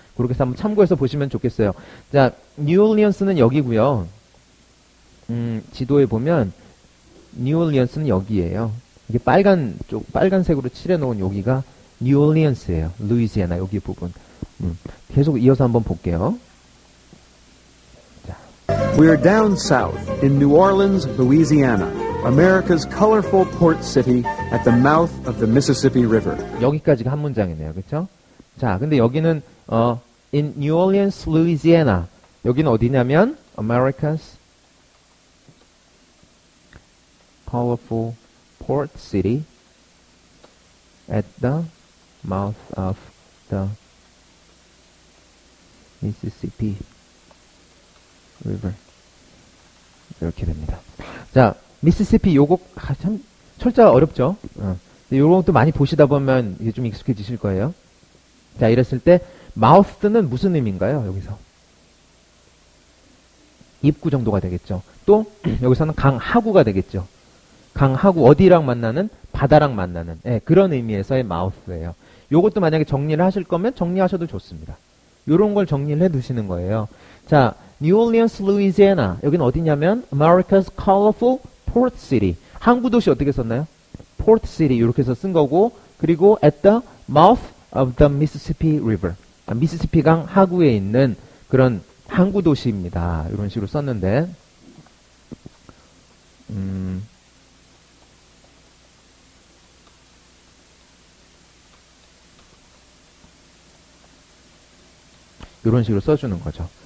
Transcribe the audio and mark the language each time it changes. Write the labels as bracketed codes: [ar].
[ko] 그렇게 해서 한번 참고해서 보시면 좋겠어요. 자, 뉴올리언스는 여기고요. 지도에 보면 뉴올리언스는 여기예요. 이게 빨간색으로 칠해 놓은 여기가 뉴올리언스예요. 루이지애나 여기 부분. 계속 이어서 한번 볼게요. 자. [en] We're down south in New Orleans, Louisiana, America's colorful port city at the mouth of the Mississippi River. [ko] 여기까지가 한 문장이네요. 그렇죠? 자, 근데 여기는 [en] in New Orleans, Louisiana. [ko] 여기는 어디냐면 [en] America's colorful port city at the mouth of the Mississippi River. [ko] 이렇게 됩니다. 자, 미시시피 요거 참 철자가 어렵죠? 요것도 많이 보시다 보면 이게 좀 익숙해지실 거예요. 자, 이랬을 때 mouth는 무슨 의미인가요? 여기서 입구 정도가 되겠죠. 또 여기서는 강 하구가 되겠죠. 강하구 어디랑 만나는? 바다랑 만나는. 예, 그런 의미에서의 mouth예요. 요것도 만약에 정리를 하실 거면 정리하셔도 좋습니다. 요런 걸 정리를 해 두시는 거예요. [en] 자, New Orleans, Louisiana. [ko] 여기는 어디냐면 [en] America's colorful port city. [ko] 항구 도시 어떻게 썼나요? [en] Port city [ko] 이렇게 해서 쓴 거고, 그리고 [en] at the mouth of the Mississippi River. [ko] 미시시피 강 하구에 있는 그런 항구 도시입니다. 이런 식으로 썼는데, 이런 식으로 써주는 거죠.